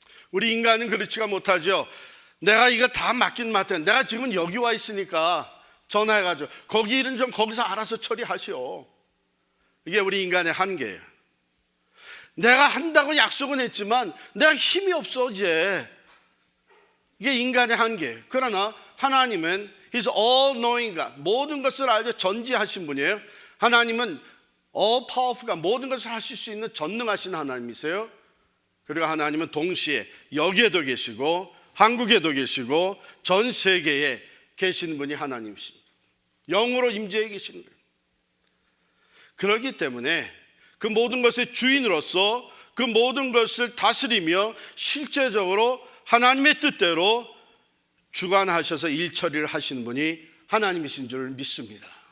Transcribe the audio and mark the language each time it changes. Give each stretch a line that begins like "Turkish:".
Korean: 우리 인간은 그렇지가 못하죠. 내가 이거 다 맡긴 맡은, 내가 지금 여기 와 있으니까 전화해가지고 거기 일은 좀 거기서 알아서 처리하시오. 이게 우리 인간의 한계예요. 내가 한다고 약속은 했지만 내가 힘이 없어 이제. 이게 인간의 한계예요. 그러나 하나님은
English: He's all-knowing God.
Korean: 모든 것을 알고 전지하신 분이에요. 하나님은
English: all-powerful God.
Korean: 모든 것을 하실 수 있는 전능하신 하나님이세요. 그리고 하나님은 동시에 여기에도 계시고 한국에도 계시고 전 세계에 계시는 분이 하나님이십니다. 영으로 임재해 계시는 거예요. 그렇기 때문에 그 모든 것의 주인으로서 그 모든 것을 다스리며 실제적으로 하나님의 뜻대로 주관하셔서 일처리를 하시는 분이 하나님이신 줄 믿습니다.